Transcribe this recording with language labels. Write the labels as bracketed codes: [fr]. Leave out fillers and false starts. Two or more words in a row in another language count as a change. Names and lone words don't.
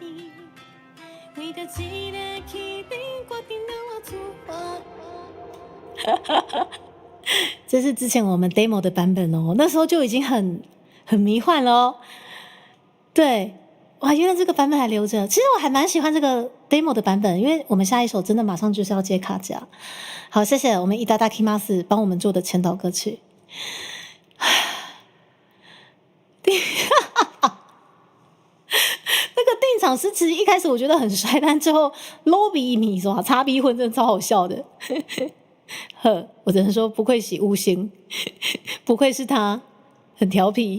[zh] 这是之前我们 demo 的版本哦，那时候就已经很迷幻了哦。对，哇，原来这个版本还留着。其实我还蛮喜欢这个 demo 的版本，因为我们下一首真的马上就是要接卡夹。好，谢谢我们いただきます帮我们做的前导歌曲。那个定场诗其实一开始我觉得很帅，但最后卤味面线炒米粉真的超好笑的。呵，我只能说不愧是五星，不愧是他，很调皮。